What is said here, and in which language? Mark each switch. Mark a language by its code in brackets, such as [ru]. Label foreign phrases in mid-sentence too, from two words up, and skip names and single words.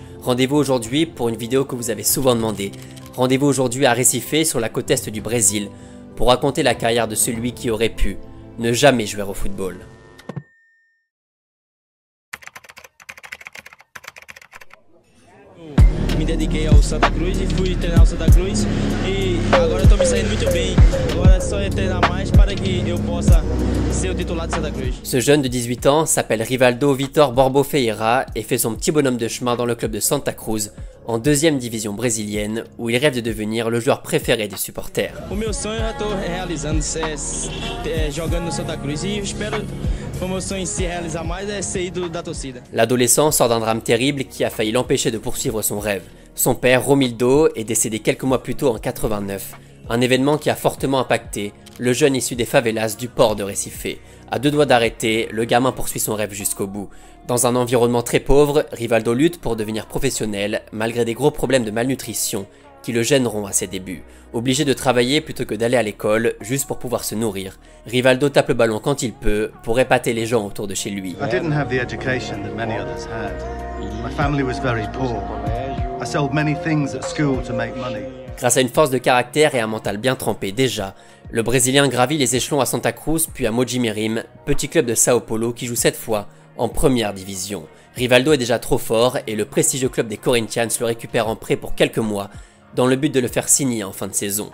[fr] Rendez-vous aujourd'hui pour une vidéo que vous avez souvent demandé. Rendez-vous aujourd'hui à Recife sur la côte est du Brésil pour raconter la carrière de celui qui aurait pu ne jamais jouer au football. [pt] Me dediquei ao Santa Cruz e fui treinar o Santa Cruz e agora eu tô me saindo muito bem. Agora é só treinar mais para que eu possa ser o titular de Santa Cruz. [fr] Ce jeune de 18 ans s'appelle Rivaldo Vitor Borbo Ferreira et fait son petit bonhomme de chemin dans le club de Santa Cruz, en 2e division brésilienne, où il rêve de devenir le joueur préféré des supporters. [pt] O meu sonho eu já tô realizando, jogando no Santa Cruz e espero que o meu sonho se realizar mais é ser ídolo da torcida. [fr] L'adolescent sort d'un drame terrible qui a failli l'empêcher de poursuivre son rêve. Son père, Romildo, est décédé quelques mois plus tôt en 89, un événement qui a fortement impacté le jeune issu des favelas du port de Recife. À 2 doigts d'arrêter, le gamin poursuit son rêve jusqu'au bout. Dans un environnement très pauvre, Rivaldo lutte pour devenir professionnel malgré des gros problèmes de malnutrition qui le gêneront à ses débuts. Obligé de travailler plutôt que d'aller à l'école, juste pour pouvoir se nourrir, Rivaldo tape le ballon quand il peut pour épater les gens autour de chez lui. [en] I didn't have the education that many others had. My family was very poor. I sold many things at school to make money. [fr] Grâce à une force de caractère et un mental bien trempé déjà, le Brésilien gravit les échelons à Santa Cruz puis à Mogi Mirim, petit club de Sao Paulo qui joue cette fois en 1re division. Rivaldo est déjà trop fort et le prestigieux club des Corinthians le récupère en prêt pour quelques mois dans le but de le faire signer en fin de saison.